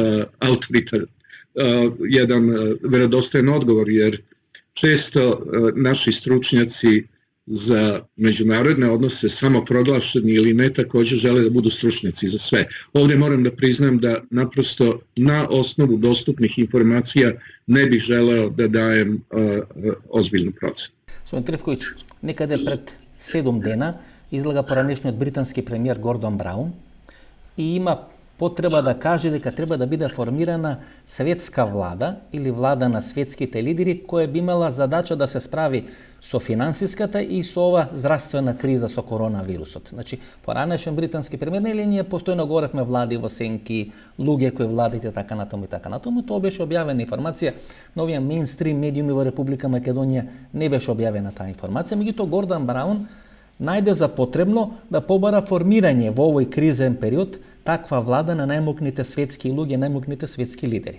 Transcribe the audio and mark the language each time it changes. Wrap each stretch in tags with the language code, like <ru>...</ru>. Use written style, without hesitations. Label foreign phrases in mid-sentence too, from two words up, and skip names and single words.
<sr>jedan verodostojan odgovor, jer često naši stručnjaci za međunarodne odnose samoproglašeni ili ne također žele da budu stručnjaci za sve. Ovdje moram da priznam da naprosto na osnovu dostupnih informacija ne bih želeo da dajem ozbiljnu procenu.</sr> <mk>Господин Трифковиќ, некада пред 7 дана излага поранешниот британски премиер Гордон Браун и има потреба да каже дека треба да биде формирана светска влада или влада на светските лидери која би имала задача да се справи со финансиската и со ова здравствена криза со коронавирусот. Значи, поранешен британски премиер, или ние постојано говоревме влади во сенки, луѓе кои владите така натаму и така натаму, тоа беше објавена информација на овие мејнстрим медиуми во Република Македонија, не беше објавена таа информација, меѓутоа Гордон Браун најде за потребно да побара формирање во овој кризен период таква влада на најмокните светски луѓе, најмокните светски лидери.</mk>